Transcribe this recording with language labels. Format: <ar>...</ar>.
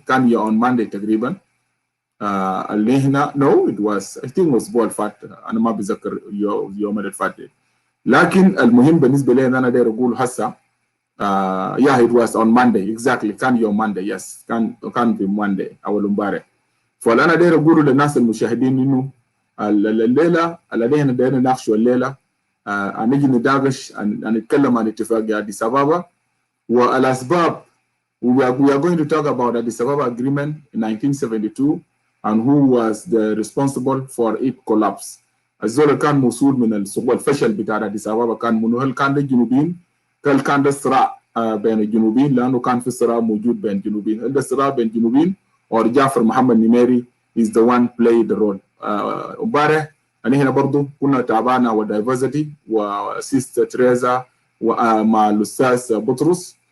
<ar>كان</ar> <en>on Monday</en> <ar>تقريبا. اللي هنا</ar> <en>no, it was I think it was</en> <ar>بول فات. أنا ما بذكر يوم اللي فات. لكن المهم بالنسبة لي أنا داير أقول هسه</ar> <en>yeah, it was on Monday exactly.</en> <ar>كان يوم Monday. yes, كان في Monday أول امبارح. فأنا داير أقول للناس المشاهدين إنه الليلة اللي احنا دايرين نناقشه الليلة هنيجي نداقش نتكلم عن اتفاقية أديس أبابا والأسباب.</ar> <en>we are going to talk about Addis Ababa Agreement in 1972 and who was the responsible for its collapse.</en> <ar>الزول كان مسؤول من الفشل بتاع أديس أبابا كان منو؟ هل كان ده الجنوبيين؟ هل كان ده صراع بين الجنوبيين؟ لأنه كان في صراع موجود بين الجنوبيين. هل ده صراع بين الجنوبيين</ar> <en>or جعفر محمد نميري is the one played the role.</en> <ar>امبارح هنا برضو كنا تابعنا والدايفرسيتي وسيستر تريزا ومع الأستاذ بطرس.</ar>